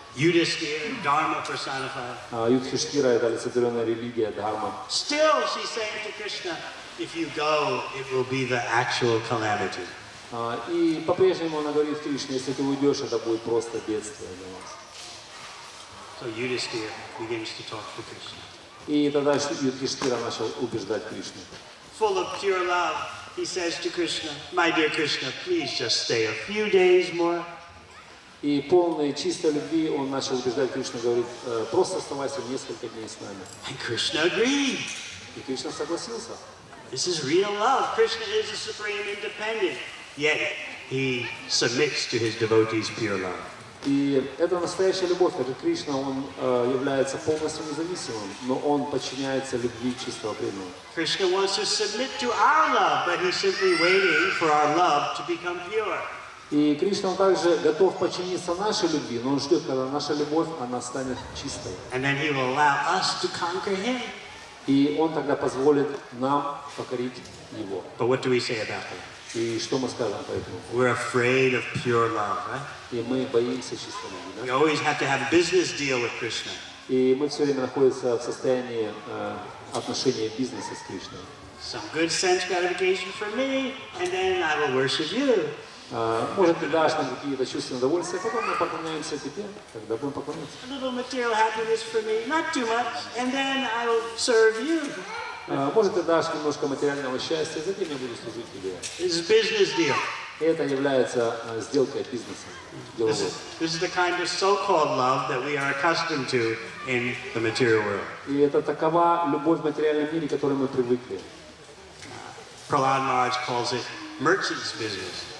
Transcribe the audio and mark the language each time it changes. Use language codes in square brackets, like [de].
[en] Yudhisthira, Dharma personified. [ru] Юдхиштхира — это олицетворенная религия, Дхарма. [en] Still, she's saying to Krishna, if you go, it will be the actual calamity. [ru] И по-прежнему она говорит Кришне, если ты уйдешь, это будет просто бедствие для нас. [en] So Yudhisthira begins to talk to Krishna. [ru] И тогда Юдхиштхира начал убеждать Кришну. [en] Full of pure love, he says to Krishna, my dear Krishna, please just stay a few days more. [ru] И полный чистой любви он начал убеждать Кришну, говорит, просто оставайся несколько дней с нами. [en] And Krishna agreed. [ru] И Кришна согласился. [en] This is real love. Krishna is the supreme independent, yet he submits to his devotees' pure love. [ru] И это настоящая любовь, как и Кришна, он является полностью независимым, но он подчиняется любви чистого преданного. [en] Krishna wants to submit to our love, but he's simply waiting for our love to become pure. [ru] И Кришна он также готов подчиниться нашей любви, но он ждет, когда наша любовь, она станет чистой. [en] And then he will allow us to conquer him. [ru] И он тогда позволит нам покорить его. [en] But what do we say about that? [ru] И что мы скажем по этому? [en] We're afraid of pure love, right? [ru] И мы боимся чистой любви, [en] We [ru] да? [en] always have to have a business deal with Krishna. [ru] И мы все время находимся в состоянии отношения бизнеса с Кришной. [en] Some good sense gratification for me, and then I will worship you. [ru] Может, ты дашь нам какие-то чувственные удовольствия, а потом мы поклоняемся тебе, когда будем поклоняться. [en] A little material happiness for me, not too much, and then I will serve you. [ru] Может, ты дашь немножко материального счастья, затем я буду служить тебе. [en] This is a business deal. [ru] И это является сделкой бизнеса, деловой. [en] This is the kind of so-called love that we are accustomed to in the material world. [ru] И это такова любовь в материальном мире, к которой мы привыкли. [en] Prahlad Maharaj calls it merchant's business.